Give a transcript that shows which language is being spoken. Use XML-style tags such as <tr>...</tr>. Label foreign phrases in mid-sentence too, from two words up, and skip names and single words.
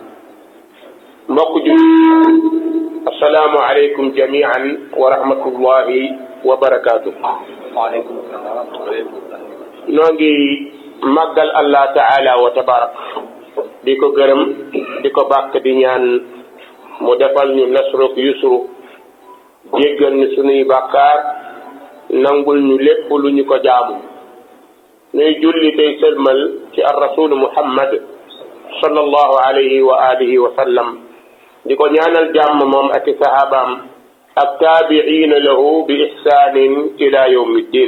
<ar>السلام عليكم جميعا ورحمة الله وبركاته. وعليكم السلام ورحمة الله.</ar> <wo>نوغي مغال</wo> <ar>الله تعالى وتبارك</ar> <wo>ديكو گرم ديكو باك دي ñaan mu defal ñu</wo> <ar>نصر يسر</ar> <wo>jéggal ñu sunuy bàkkaar nangul ñu lépp lu ñu ko jaamu ñuy julli tey sëlmal ci</wo> <ar>الرسول محمد صلى الله عليه وعلى آله وسلم</ar> <wo>di ko ñaanal jàmm moom ak i sahabaam ak</wo> <ar>تابعين لهم بإحسان إلى يوم الدين.</ar>